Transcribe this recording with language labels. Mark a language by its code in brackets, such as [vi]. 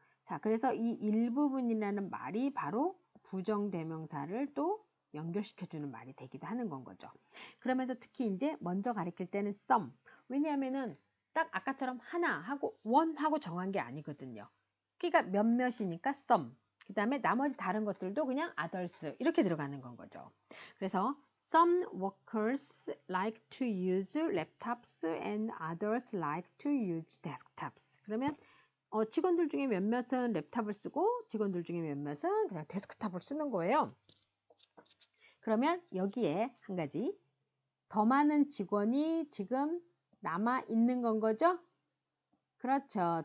[ko] 자, 그래서 이 일부분이라는 말이 바로 부정대명사를 또 연결시켜주는 말이 되기도 하는 건 거죠. 그러면서 특히 이제 먼저 가리킬 때는 some. 왜냐하면은 딱 아까처럼 하나 하고 one 하고 정한 게 아니거든요. 그러니까 몇몇이니까 some. 그 다음에 나머지 다른 것들도 그냥 others 이렇게 들어가는 건 거죠. 그래서 [en] some workers like to use laptops and others like to use desktops. [ko] 그러면 직원들 중에 몇몇은 랩탑을 쓰고 직원들 중에 몇몇은 그냥 데스크탑을 쓰는 거예요. 그러면 여기에 한 가지 더 많은 직원이 지금 남아 있는 건 거죠? 그렇죠.